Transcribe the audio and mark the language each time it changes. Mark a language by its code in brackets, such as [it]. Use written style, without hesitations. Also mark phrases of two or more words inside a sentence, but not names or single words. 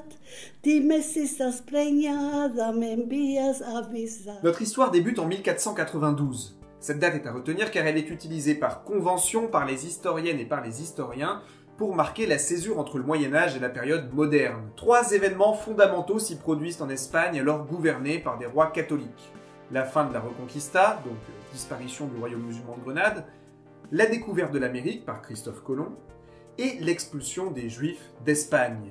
[es] Dime si estás preñada, me envías a avisar. [fr] Notre histoire débute en 1492. Cette date est à retenir car elle est utilisée par convention par les historiennes et par les historiens pour marquer la césure entre le Moyen-Âge et la période moderne. Trois événements fondamentaux s'y produisent en Espagne alors gouvernée par des rois catholiques. La fin de la Reconquista, donc disparition du royaume musulman de Grenade, la découverte de l'Amérique par Christophe Colomb, et l'expulsion des Juifs d'Espagne.